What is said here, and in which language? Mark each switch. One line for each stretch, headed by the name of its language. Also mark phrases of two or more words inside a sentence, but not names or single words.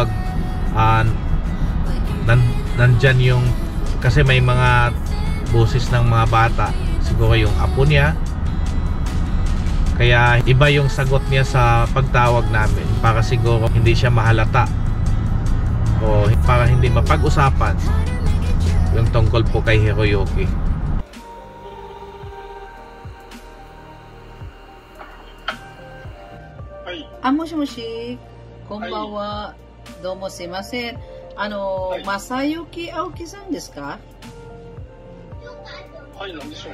Filipino: Nandyan yung, kasi may mga boses ng mga bata. Siguro yung apo niya. Kaya iba yung sagot niya sa pagtawag namin, para siguro hindi siya mahalata o para hindi mapag-usapan yung tungkol po kay Hiroyuki.
Japanese: もしもし、こんばんは、どうもすみません. Masayuki Aoki-san desu ka? はい、何でしょう?